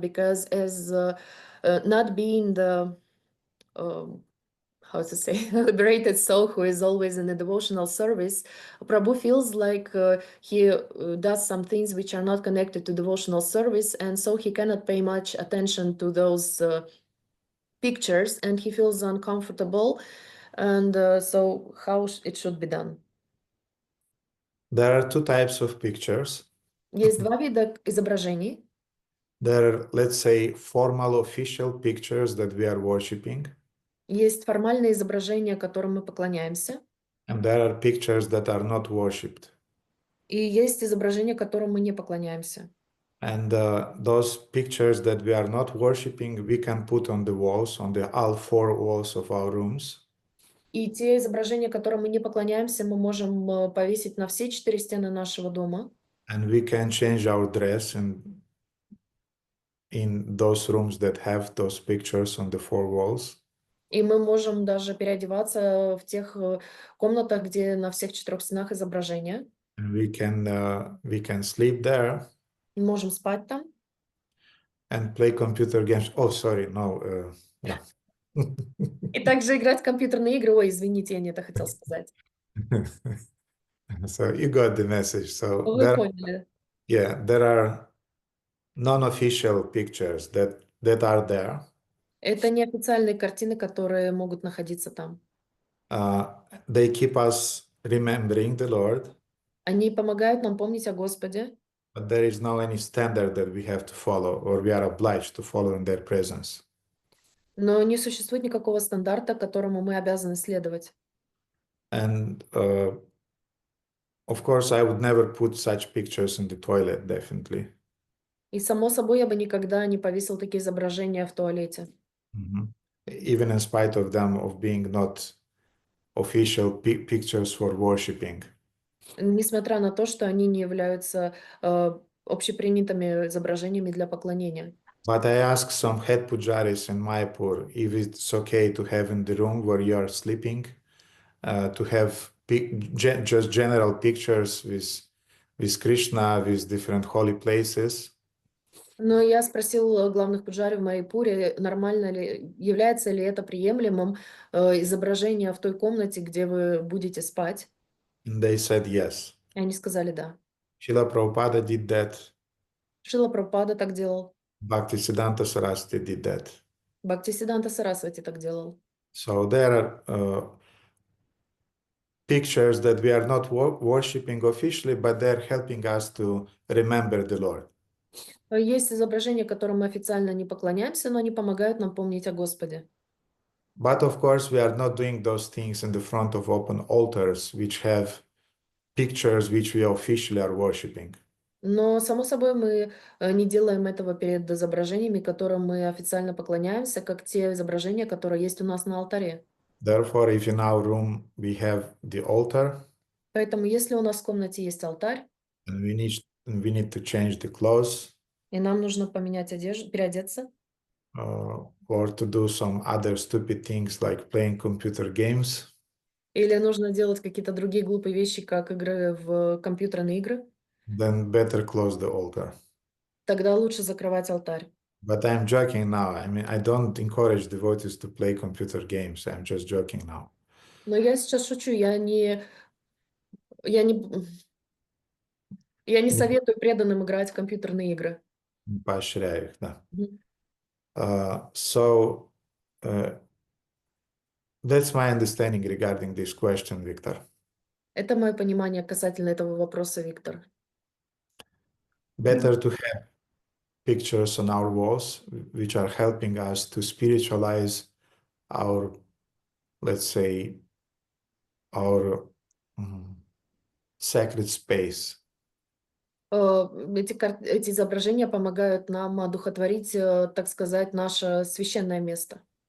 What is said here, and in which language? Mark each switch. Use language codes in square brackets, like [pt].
[en] Because as not being the how to say, liberated soul who is always in a devotional service, Prabhu feels like he does some things which are not connected to devotional service, and so he cannot pay much attention to those pictures, and he feels uncomfortable. And so how it should be done? There are 2 types of pictures. [ru] Есть 2 вида изображений. [en] There are, let's say, formal official pictures that we are worshipping. [ru] Есть формальные изображения, которым мы поклоняемся. [en] And there are pictures that are not worshipped. [ru] И есть изображения, которым мы не поклоняемся. [en] And those pictures that we are not worshipping, we can put on the walls, on the all 4 walls of our rooms. [ru] И те изображения, которым мы не поклоняемся, мы можем повесить на все 4 стены нашего дома. [en] And we can change our dress in those rooms that have those pictures on the 4 walls. [ru] И мы можем даже переодеваться в тех комнатах, где на всех 4 стенах изображения. [en] And we can sleep there. [ru] Мы можем спать там. [en] And play computer games. Oh, sorry, no, yeah. [ru] И также играть в компьютерные игры. Ой, извините, я не это хотел сказать. [en] So you got the message. So [ru] Вы поняли. [en] there are non-official pictures that are there. [ru] Это неофициальные картины, которые могут находиться там. [en] They keep us remembering the Lord. [ru] Они помогают нам помнить о Господе. [en] But there is no any standard that we have to follow or we are obliged to follow in their presence. [ru] Но не существует никакого стандарта, которому мы обязаны следовать. [en] And of course, I would never put such pictures in the toilet, definitely. [ru] И само собой, я бы никогда не повесил такие изображения в туалете. [en] Even in spite of them of being not official pictures for worshipping. [ru] Несмотря на то, что они не являются общепринятыми изображениями для поклонения. [en] But I asked some head pujaris in Mayapur if it's okay to have in the room where you are sleeping, to have just general pictures with Krishna, with different holy places. [ru] Но я спросил главных пуджари в Майпуре, нормально ли, является ли это приемлемым изображение в той комнате, где вы будете спать. [en] And they said yes. [ru] И они сказали да. [en] Srila Prabhupada did that. [ru] Шрила Прабхупада так делал. [en] Bhaktisiddhanta Saraswati did that. [ru] Бхактисиддханта Сарасвати так делал. [en] So there are pictures that we are not worshipping officially, but they're helping us to remember the Lord. [ru] Есть изображения, которым мы официально не поклоняемся, но они помогают нам помнить о Господе. [en] But of course, we are not doing those things in the front of open altars, which have pictures which we officially are worshipping. [ru] Но, само собой, мы не делаем этого перед изображениями, которым мы официально поклоняемся, как те изображения, которые есть у нас на алтаре. [en] Therefore, if in our room we have the altar, [ru] Поэтому, если у нас в комнате есть алтарь, [en] and we need to change the clothes, [ru] и нам нужно поменять одежду, переодеться, [en] or to do some other stupid things like playing computer games, [ru] или нужно делать какие-то другие глупые вещи, как игры в компьютерные игры, [en] then better close the altar. [ru] тогда лучше закрывать алтарь. [en] But I'm joking now. I mean, I don't encourage devotees to play computer games. I'm just joking now. [ru] Но я сейчас шучу, я не советую преданным играть в компьютерные игры. Поощряю их, да. Мгм. [en] So that's my understanding regarding this question, Victor. [ru] Это мое понимание касательно этого вопроса, Виктор. [en] Better to have pictures on our walls which are helping us to spiritualize our, let's say, our sacred space. [ru] Эти изображения помогают нам одухотворить, так сказать, наше священное место.